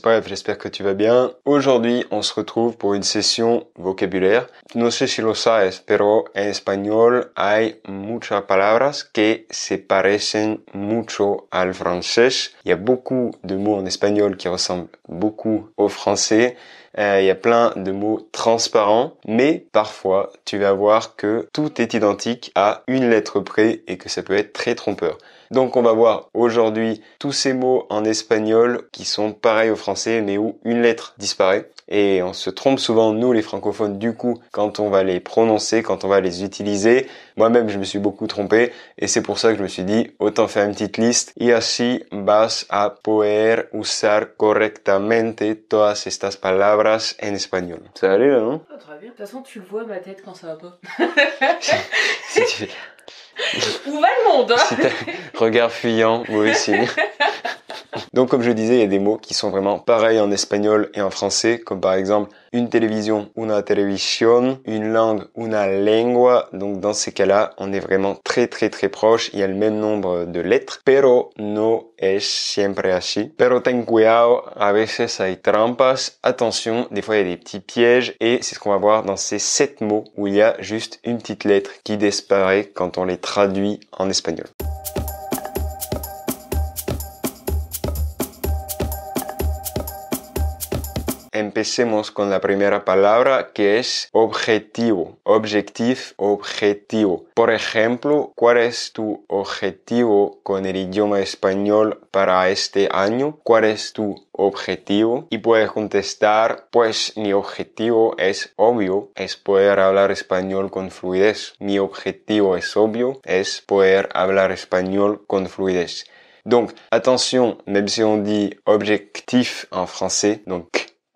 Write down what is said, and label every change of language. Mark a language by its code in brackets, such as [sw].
[fr] Bref, j'espère que tu vas bien. Aujourd'hui, on se retrouve pour une session vocabulaire. [es] No sé si lo sabes, pero en español hay muchas palabras que se parecen mucho al francés. [fr] Il y a beaucoup de mots en espagnol qui ressemblent beaucoup au français. Il y a plein de mots transparents, mais parfois tu vas voir que tout est identique à une lettre près et que ça peut être très trompeur. Donc on va voir aujourd'hui tous ces mots en espagnol qui sont pareils au français mais où une lettre disparaît. Et on se trompe souvent, nous les francophones, du coup, quand on va les prononcer, quand on va les utiliser. Moi-même, je me suis beaucoup trompé et c'est pour ça que je me suis dit, autant faire une petite liste. [es] Y así vas a poder usar correctamente todas estas palabras en espagnol. [fr] Ça allait là, non? Ah, très bien. De toute façon, tu le vois ma tête quand ça va pas. Si tu fais... Où va le monde, hein? Si t'as regard fuyant, mauvais signe. Donc comme je disais, il y a des mots qui sont vraiment pareils en espagnol et en français, comme par exemple une télévision, una televisión, une langue, una lengua. Donc dans ces cas-là, on est vraiment très proche. Il y a le même nombre de lettres, [es] pero no es siempre así. Pero ten cuidado, a veces hay trampas. [fr] Attention, des fois il y a des petits pièges et c'est ce qu'on va voir dans ces 7 mots où il y a juste une petite lettre qui disparaît quand on les traduit en espagnol. [es] Empecemos con la primera palabra que es objetivo. Objetivo. Por ejemplo, ¿cuál es tu objetivo con el idioma español para este año? ¿Cuál es tu objetivo? Y puedes contestar, pues mi objetivo es obvio, es poder hablar español con fluidez. Mi objetivo es obvio, es poder hablar español con fluidez. [fr] Donc, attention, même si on dit objectif en français, donc